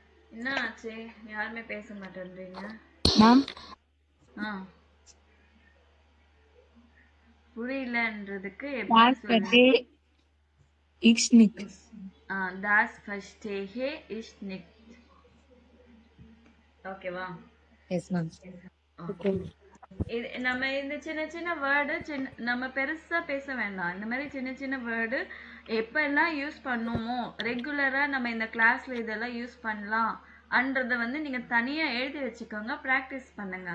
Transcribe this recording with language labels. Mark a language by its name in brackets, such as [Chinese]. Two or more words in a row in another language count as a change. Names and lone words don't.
[Tamil] என்ன ஆச்சு? யாருமே பேச மாட்டேன்றீங்க. மேம் ஆ புரியலன்றதுக்கு எப்படி das சொல்லுங்க? [German] verstehe ich nicht. Das verstehe ich nicht. [Tamil] ஓகேவா? [English] Yes, ma'am. [Tamil] ஓகே இது நம்ம இந்த சின்ன சின்ன வேர்டு நம்ம பெருசா பேச வேண்டாம். இந்த மாதிரி சின்ன சின்ன வேர்டு எப்பெல்லாம் யூஸ் பண்ணுமோ ரெகுலரா நம்ம இந்த கிளாஸ்ல இதெல்லாம் யூஸ் பண்ணலாம் அன்றத வந்து நீங்க தனியா எழுதி வச்சுக்கோங்க, பிராக்டிஸ் பண்ணுங்க.